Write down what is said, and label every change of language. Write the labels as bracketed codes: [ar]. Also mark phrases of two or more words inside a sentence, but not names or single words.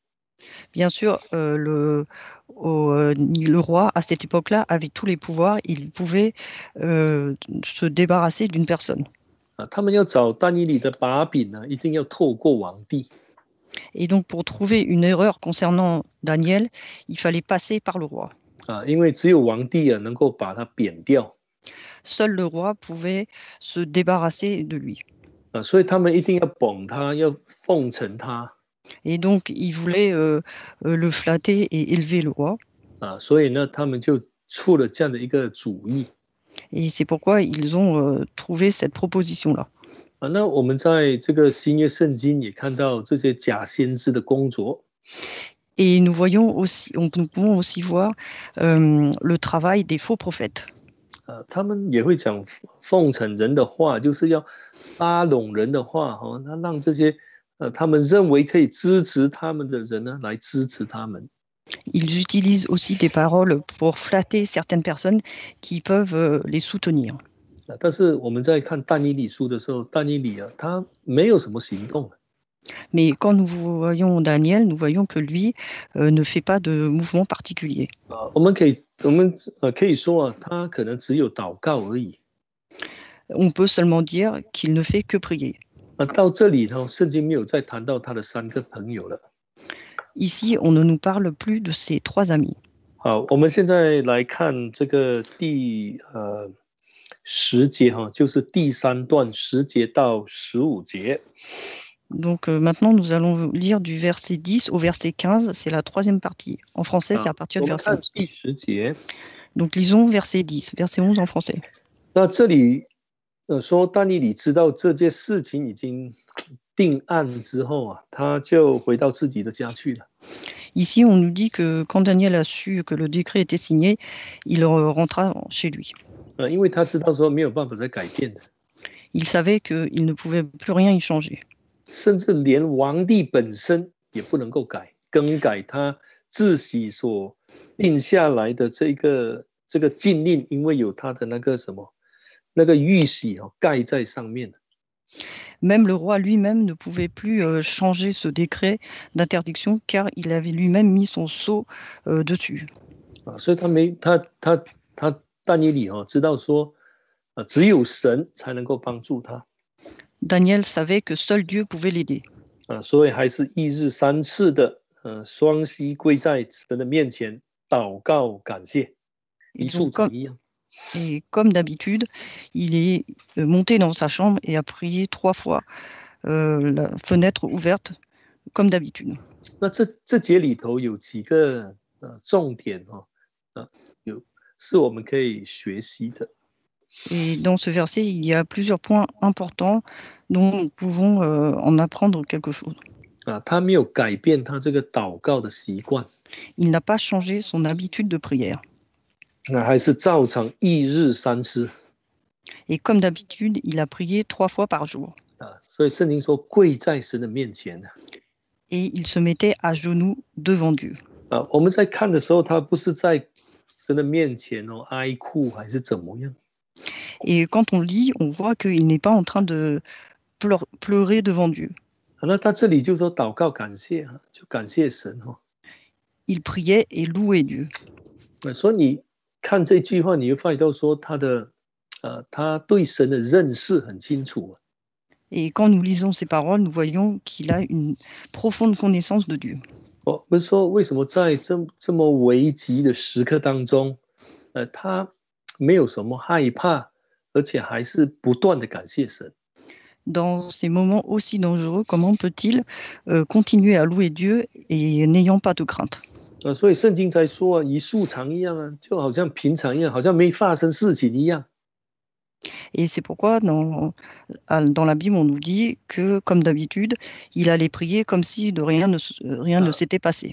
[fr] Bien sûr, le roi, à cette époque-là, avait tous les pouvoirs. Il pouvait se débarrasser d'une personne. [zh] 他们要找但以理的把柄一定要透过王帝。 [fr] Et donc, pour trouver une erreur concernant Daniel, il fallait passer par le roi. [zh] 因为只有王帝能够把他贬掉。 [fr] Seul le roi pouvait se débarrasser de lui. [zh] 所以他们一定要捧他，要奉承他。 [fr] Et donc, il voulait le flatter et élever le roi. [zh] 所以呢，他们就出了这样的一个主意。 [fr] Et c'est pourquoi ils ont trouvé cette proposition-là. [zh] 那我们在这个新约圣经也看到这些假先知的工作。 [fr] Et nous pouvons aussi voir le travail des faux prophètes. [zh] 他们也会讲奉承人的话，就是要拉拢人的话那让这些他们认为可以支持他们的人来支持他们。 [fr] Ils utilisent aussi des paroles pour flatter certaines personnes qui peuvent les soutenir. [zh] 但是我们在看但以理书的时候，但以理他没有什么行动。 [fr] Mais quand nous voyons Daniel, nous voyons que lui ne fait pas de mouvement particulier. [zh] 我们可以说他可能只有祷告而已。 [fr] On peut seulement dire qu'il ne fait que prier. [zh] 到这里圣经没有再谈到他的3个朋友了。 [fr] Ici, on ne nous parle plus de ses 3 amis. [zh] 好，我们现在来看这个10节哈，就是第3段10节到15节。 [fr] Donc maintenant, nous allons lire du verset 10 au verset 15, c'est la 3e partie. En français, c'est à partir [zh] 我 [fr] du [zh] 们 [fr] verset [zh] 看 [fr] 11. [zh] 第10节， [fr] Donc lisons verset 10, verset 11 en français. [zh] 那这里说但以理知道这件事情已经定案之后啊，他就回到自己的家去了。 [fr] Ici, on nous dit que quand Daniel a su que le décret était signé, il rentra chez lui. [zh] 因为他知道说没有办法再改变的， [fr] Il savait qu'il ne pouvait plus rien y changer. [zh] 甚至连王帝本身也不能够更改他自己所定下来的这个禁令，因为有他的那个玉玺盖在上面。 [fr] Même le roi lui-même ne pouvait plus changer ce décret d'interdiction car il avait lui-même mis son sceau dessus. [zh] 所以但以理知道说，只有神才能够帮助他。 [fr] Daniel savait que seul Dieu pouvait l'aider. [zh] 所以还是1日3次的双膝跪在神的面前祷告感谢，一束长一样。 [fr] Et comme d'habitude, il est monté dans sa chambre et a prié 3 fois, la fenêtre ouverte, comme d'habitude. [zh] 那这节里头有几个重点是我们可以学习的。 [fr] Et dans ce verset, il y a plusieurs points importants dont nous pouvons en apprendre quelque chose. [zh] 他没有改变他这个祷告的习惯， [fr] Il n'a pas changé son habitude de prière. [zh] 还是照常1日3次。 [fr] Et comme d'habitude, il a prié 3 fois par jour. [zh] 所以圣经说跪在神的面前。 [fr] Et il se mettait à genoux devant Dieu. [zh] 我们在看的时候，他不是在神的面前哀哭还是怎么样。 [fr] Et quand on lit, on voit qu'il n'est pas en train de pleurer devant Dieu. [zh] 那他这里就说祷告感谢，就感谢神。 [fr] Il priait et louait Dieu. [zh] 所以你看这句话，你会发现到说他对神的认识很清楚。 [fr] Et quand nous lisons ces paroles, nous voyons qu'il a une profonde connaissance de Dieu. [zh] 不是说为什么在这么危急的时刻当中，他没有什么害怕，而且还是不断的感谢神。 [fr] Dans ces moments aussi dangereux, comment peut-il continuer à louer Dieu et n'ayant pas de crainte? [zh] 所以圣经才说一束长一样就好像平常一样，好像没发生事情一样。 [fr] Et c'est pourquoi dans la Bible, on nous dit que, comme d'habitude, il allait prier comme si rien ne s'était passé.